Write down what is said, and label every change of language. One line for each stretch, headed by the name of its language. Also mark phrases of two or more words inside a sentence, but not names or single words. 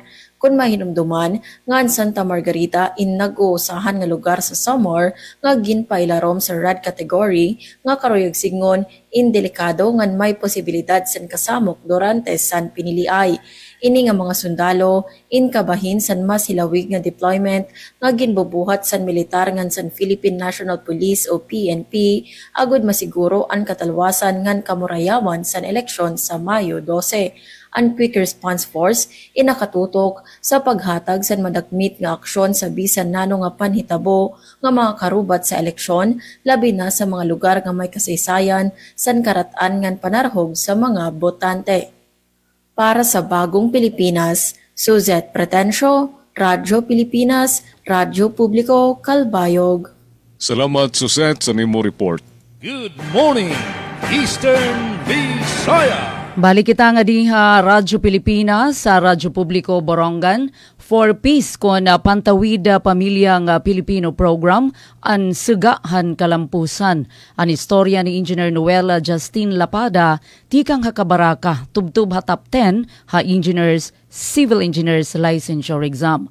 Waray: Kung mahinumduman nga ang Santa Margarita in nag-uusahan nga lugar sa Samar nga ginpailarom sa
English: red category
Waray: nga karuyag singon indelikado ngan may posibilidad san kasamok durante san piniliay. Ini nga mga sundalo inkabahin san mas hilawig nga deployment nga ginbubuhat san militar ngan san Philippine National Police o PNP agud masiguro ang katalwasan ngan kamurayawan san eleksyon sa Mayo 12. Ang Quick Response Force inakatutok sa paghatag sa madagmit nga aksyon sa bisan nano nga panhitabo nga mga karubat sa eleksyon labi na sa mga lugar nga may kasaysayan san karatan ngan panarhog sa mga botante. Para sa Bagong Pilipinas, Suzette Pretencio, Radyo Pilipinas, Radyo Publiko, Calbayog. Salamat Suzette sa nimo report.
English: Good morning, Eastern Visayas.
Waray: Balik kita nga diha Radyo Pilipinas sa Radyo Publiko Borongan
English: for peace
Waray: kon pantawid pamilya nga Pilipino program an Sugahan Kalampusan. An istorya ni Engineer Noel Justin Lapada tikang hakabaraka tubtub hatap 10 ha engineers
English: civil engineers licensure exam.